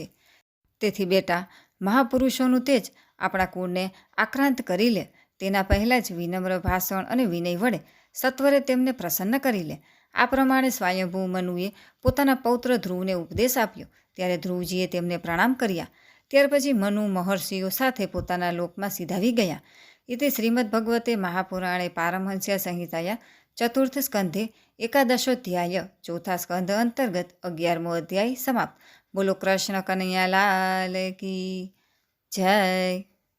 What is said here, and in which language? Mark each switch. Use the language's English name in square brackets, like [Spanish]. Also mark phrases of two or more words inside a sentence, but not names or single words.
[Gujarati] તેથી બેટા, મહાપુરુષોનું તેજ આપણા કુળને આક્રાંત કરી લે. તેના પહેલાં જ વિનમ્ર ભાષણ અને વિનય વડે સત્વરે તેમને પ્રસન્ન કરી લે. આ પ્રમાણે સ્વયંભૂ મનુએ પોતાના પૌત્ર ધ્રુવને ઉપદેશ આપ્યો. ત્યારે ધ્રુવજીએ તેમને પ્રણામ કર્યા. ત્યાર પછી મનુ મહર્ષિઓ સાથે પોતાના લોકમાં સીધાવી ગયા. [Sanskrit] इति श्रीमद्भगवते महापुराणे पारमहंस्या संहिताया चतुर्थ स्कंधे एकादशोध्याय [Gujarati] ચોથા સ્કંધ અંતર્ગત 11મો અધ્યાય સમાપ્ત। [Hindi] बोलो कृष्ण कन्हैया लाल की जय।